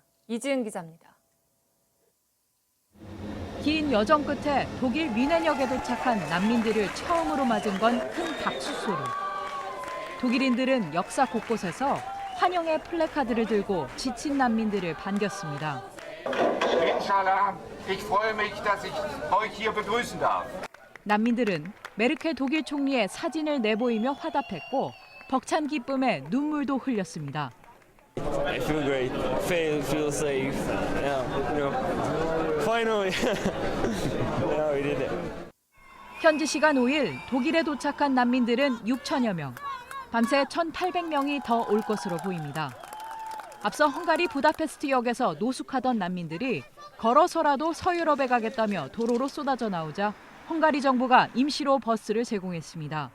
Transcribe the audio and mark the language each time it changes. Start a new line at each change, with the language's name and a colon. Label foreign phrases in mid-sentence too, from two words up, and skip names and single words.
Korean: 이지은 기자입니다. 긴 여정 끝에 독일 뮌헨역에 도착한 난민들을 처음으로 맞은 건 큰 박수 소리. 독일인들은 역사 곳곳에서 환영의 플래카드를 들고 지친 난민들을 반겼습니다.
German: Ich freue mich, dass ich euch hier begrüßen darf.
Korean: 난민들은 메르켈 독일 총리의 사진을 내보이며 화답했고 벅찬 기쁨에 눈물도 흘렸습니다.
English: I feel great. Feel safe. Finally. Yeah, we did it.
Korean: 현지 시간 5일 독일에 도착한 난민들은 6천여 명. 밤새 1,800명이 더 올 것으로 보입니다. 앞서 헝가리 부다페스트역에서 노숙하던 난민들이 걸어서라도 서유럽에 가겠다며 도로로 쏟아져 나오자 헝가리 정부가 임시로 버스를 제공했습니다.